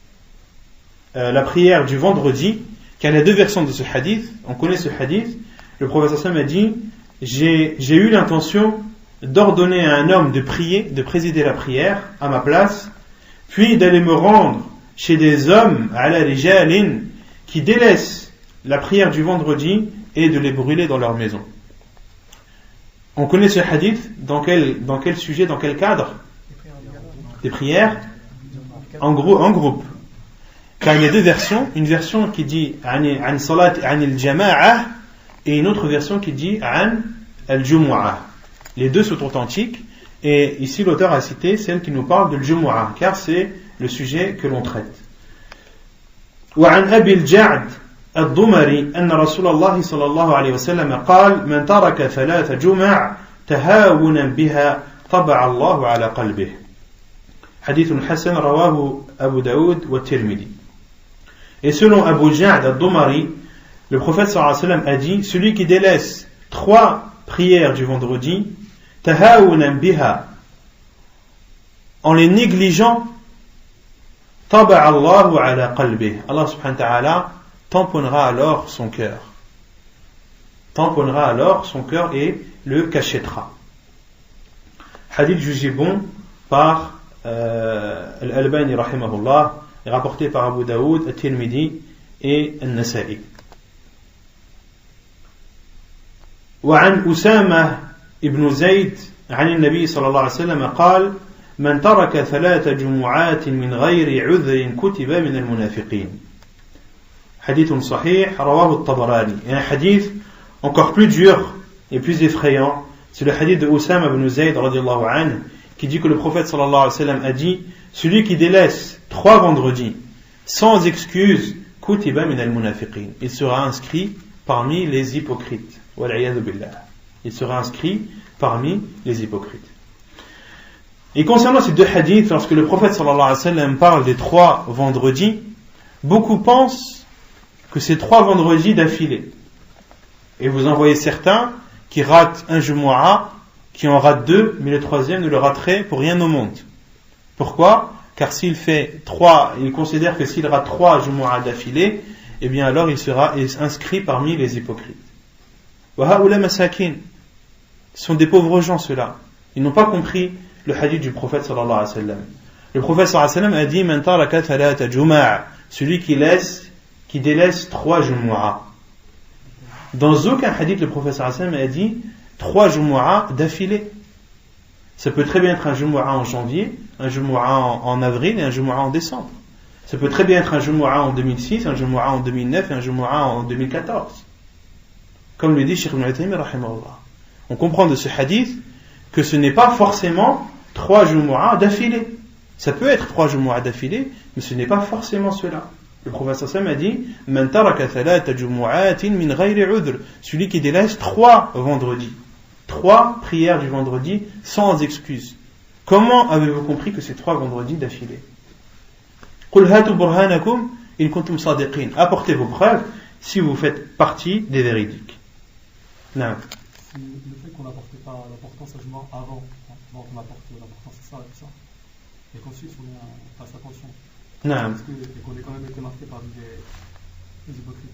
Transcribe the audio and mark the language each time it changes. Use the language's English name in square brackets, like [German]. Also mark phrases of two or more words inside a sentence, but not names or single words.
[French] la prière du vendredi, car il y a deux versions de ce hadith, on connaît ce hadith, le prophète [Arabic] صلى الله عليه وسلم [French] a dit j'ai eu l'intention d'ordonner à un homme de prier, de présider la prière à ma place, puis d'aller me rendre chez des hommes à la rijalin qui délaissent la prière du vendredi et de les brûler dans leur maison. On connaît ce hadith dans quel sujet, dans quel cadre? Des prières en groupe. Car il y a deux versions, une version qui dit [Arabic] عن صلاة عن الجماعة [French] et une autre version qui dit [Arabic] عن الجمعة. [French] Les deux sont authentiques et ici l'auteur a cité celle qui nous parle de al-jumu'ah car c'est le sujet que l'on traite. [Arabic] وعن أبي الجعد الضمري أن رسول الله صلى الله عليه وسلم قال من ترك 3 جمع تهاونا بها طبع الله على قلبه حديث حسن رواه أبو داود والترمذي. [French] Et selon Abu Ja'd al-Dumari, le prophète [Arabic] صلى الله عليه وسلم [French] a dit celui qui délaisse 3 prières du vendredi [Arabic] تهاونا بها [French] en les négligeant [Arabic] طبع الله على قلبه, [French] Allah [Arabic] سبحانه وتعالى [French] tamponnera alors son cœur. Tamponnera alors son cœur et le cachetera. Hadith jugé bon par Al-Albani rahimahullah, rapporté par Abu Daoud, At-Tirmidhi et An-Nasa'i. [Arabic] وعن أسامة ابن زيد عن النبي صلى الله عليه وسلم قال من ترك 3 جمعات من غير عذر كتب من المنافقين حديث صحيح رواه الطبراني. [French] Et un hadith encore plus dur et plus effrayant, c'est le hadith de Usama ibn Zayd [Arabic] رضي الله عنه [French] qui dit que le prophète [Arabic] صلى الله عليه وسلم [French] a dit celui qui délaisse 3 vendredis sans excuse [Arabic] كتب من المنافقين, [French] il sera inscrit parmi les hypocrites. [Arabic] والعياذ بالله. [French] Il sera inscrit parmi les hypocrites. Et concernant ces 2 hadiths, lorsque le prophète [Arabic] صلى الله عليه وسلم [French] parle des 3 vendredis, beaucoup pensent que c'est 3 vendredis d'affilée. Et vous en voyez certains qui ratent un Jumu'ah, qui en ratent 2, mais le 3e ne le raterait pour rien au monde. Pourquoi? Car s'il fait 3, il considère que s'il rate 3 Jumu'ah d'affilée, eh bien alors il sera inscrit parmi les hypocrites. [Arabic] وهؤلاء مساكين, [French] ce sont des pauvres gens ceux-là. Ils n'ont pas compris le hadith du prophète [Arabic] صلى الله عليه وسلم. [French] Le prophète [Arabic] صلى الله عليه وسلم [French] a dit [Arabic] من ترك 3 جمعة, [French] celui qui délaisse 3 jumu'a. Dans aucun hadith le prophète [Arabic] صلى الله عليه وسلم [French] a dit 3 jumu'a d'affilée. Ça peut très bien être un jumu'a en janvier, un jumu'a en avril et un jumu'a en décembre. Ça peut très bien être un jumu'a en 2006, un jumu'a en 2009 et un jumu'a en 2014. Comme le dit Cheikh Ibn Uthaymin rahimahullah. On comprend de ce hadith que ce n'est pas forcément 3 jumu'ah d'affilée. Ça peut être 3 jumu'ah d'affilée, mais ce n'est pas forcément cela. Le prophète [Arabic] صلى الله عليه وسلم [French] a dit [Arabic] من ترك 3 جمعات من غير عذر, [French] celui qui délaisse 3 vendredis, 3 prières du vendredi sans excuse. Comment avez-vous compris que c'est 3 vendredis d'affilée? [Arabic] قل هاتوا برهانكم إن كنتم صادقين, [French] apportez vos preuves si vous faites partie des véridiques. Non. le fait qu'on n'apportait pas l'importance à Jumu'ah avant, on apporte l'importance à ça, et qu'ensuite on fasse attention. [Arabic] نعم. [French] Et qu'on ait quand même été marqué par les hypocrites.